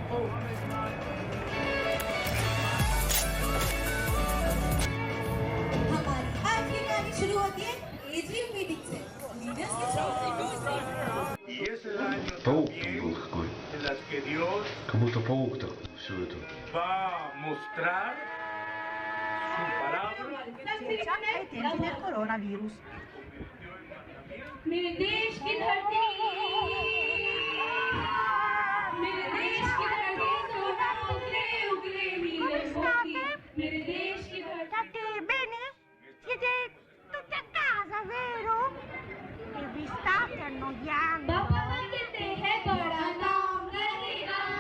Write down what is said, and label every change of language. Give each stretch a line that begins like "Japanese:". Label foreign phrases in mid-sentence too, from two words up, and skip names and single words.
Spanish: Y es el año también en las que Dios va a mostrar su palabra. del coronavirus.
Hindi: मेरे देश की धरती सोना उगले उगले नीले मोती मेरे देश की धरती
Italian: Bene? Siete tutti a casa, vero? E vi state annoiando?
Hindi: पापा ना कहते हैं बड़ा नाम रहेगा